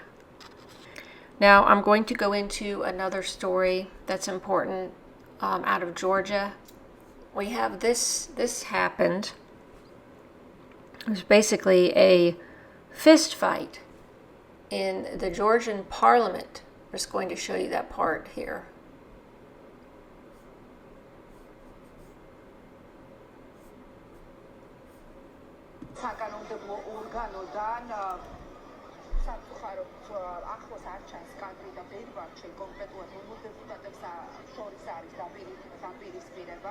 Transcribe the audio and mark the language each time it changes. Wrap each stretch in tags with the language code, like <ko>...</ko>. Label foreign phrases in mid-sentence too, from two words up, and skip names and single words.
<en>Now I'm going to go into another story that's important out of Georgia. We have this happened. It was basically a fist fight in the Georgian Parliament. I'm just going to show you that part here.</en> <ka>ახლოს არ ჩანს კადრი და ბედვარჩენ კონკრეტულად რომელ დეპუტატებსა შორის არის დაპირისპირება.</ka>